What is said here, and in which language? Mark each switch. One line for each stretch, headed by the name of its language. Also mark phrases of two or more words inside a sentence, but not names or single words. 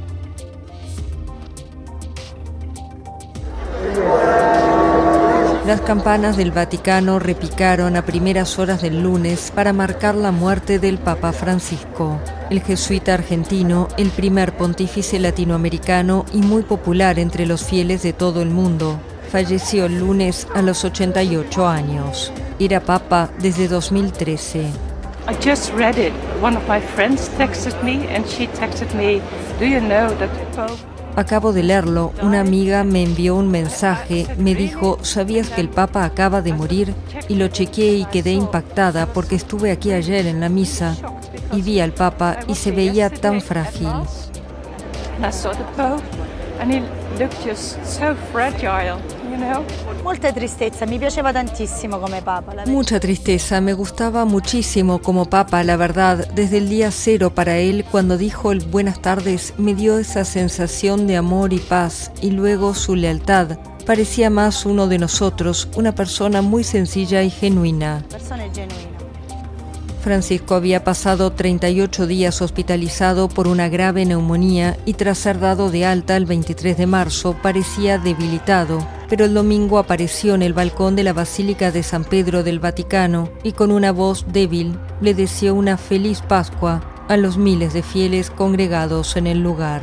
Spanish: Las campanas del Vaticano repicaron a primeras horas del lunes para marcar la muerte del Papa Francisco. El jesuita argentino, el primer pontífice latinoamericano y muy popular entre los fieles de todo el mundo, falleció el lunes a los 88 años. Era papa desde 2013.
English: I just read it. One of my friends texted me and she texted me, "Do you know that the Pope..."
Spanish: Acabo de leerlo, una amiga me envió un mensaje, me dijo, ¿sabías que el Papa acaba de morir? Y lo chequeé y quedé impactada porque estuve aquí ayer en la misa y vi al Papa y se veía tan frágil.
English: And I saw the Pope and he looked just so fragile, you know?
Italian: Molta tristezza, mi piaceva tantissimo come Papa.
Spanish: Mucha tristeza, me gustaba muchísimo como Papa, la verdad. Desde el día cero para él, cuando dijo el buenas tardes, me dio esa sensación de amor y paz, y luego su lealtad. Parecía más uno de nosotros, una persona muy sencilla y genuina.
Italian: Persone genuine.
Spanish: Francisco había pasado 38 días hospitalizado por una grave neumonía y tras ser dado de alta el 23 de marzo parecía debilitado, pero el domingo apareció en el balcón de la Basílica de San Pedro del Vaticano y con una voz débil le deseó una feliz Pascua a los miles de fieles congregados en el lugar.